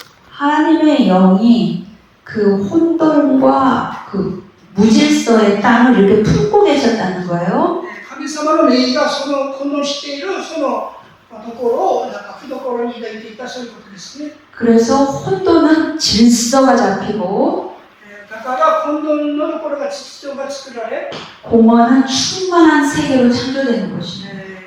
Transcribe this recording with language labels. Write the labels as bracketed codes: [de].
[ko] 하나님의 영이 그 혼돈과 그 무질서의 땅을 이렇게 품고 계셨다는 거예요. [ja] 神様の霊がその混沌しているそのところを懐に抱いていたそういうことですね。 [ko] 그래서 혼돈은 질서가 잡히고 [ja] だから混沌のところが秩序が作られ、 [ko] 공허는 충만한 세계로 창조되는 것입니다.